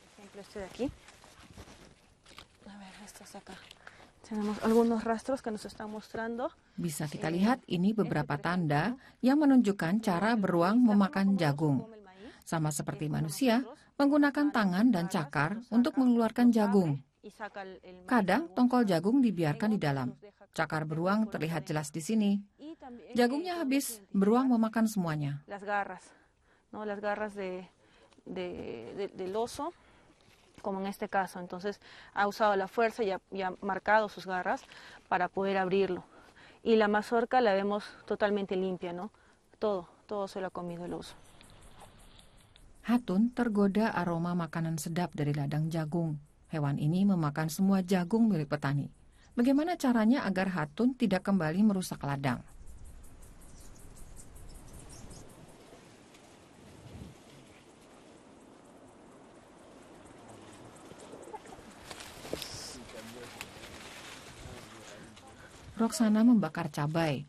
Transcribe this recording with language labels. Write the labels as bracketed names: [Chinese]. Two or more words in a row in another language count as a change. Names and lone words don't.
[Indonesian] Bisa kita lihat ini beberapa tanda yang menunjukkan cara beruang memakan jagung. Sama seperti manusia, menggunakan tangan dan cakar untuk mengeluarkan jagung. Kadang tongkol jagung dibiarkan di dalam. Cakar beruang terlihat jelas di sini. Jagungnya habis, beruang memakan semuanya. [Spanish] Las garras del oso, como en este caso. Entonces ha usado la fuerza y ha marcado sus garras para poder abrirlo. Y la mazorca la vemos totalmente limpia, ¿no? Todo se lo ha comido el oso. [Indonesian] Hatun tergoda aroma makanan sedap dari ladang jagung. Hewan ini memakan semua jagung milik petani. Bagaimana caranya agar Hatun tidak kembali merusak ladang? Roxana membakar cabai.